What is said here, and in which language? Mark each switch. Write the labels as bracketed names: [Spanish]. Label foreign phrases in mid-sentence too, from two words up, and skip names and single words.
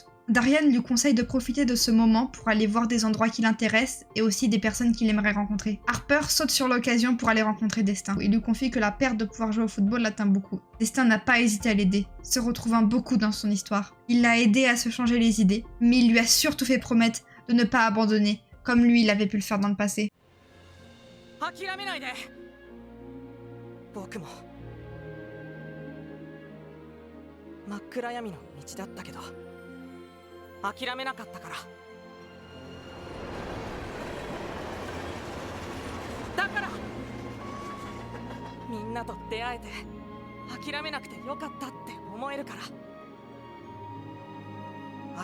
[French] Darian lui conseille de profiter de ce moment pour aller voir des endroits qui l'intéressent et aussi des personnes qu'il aimerait rencontrer. Harper saute sur l'occasion pour aller rencontrer Destin. Il lui confie que la perte de pouvoir jouer au football l'atteint beaucoup. Destin n'a pas hésité à l'aider, se retrouvant beaucoup dans son histoire. Il l'a aidé à se changer les idées, mais il lui a surtout fait promettre de ne pas abandonner, comme lui il avait pu le faire dans le passé. [Japanese] 諦めなかったから。だからみんなと出会えて諦めなくてよかったって思えるから。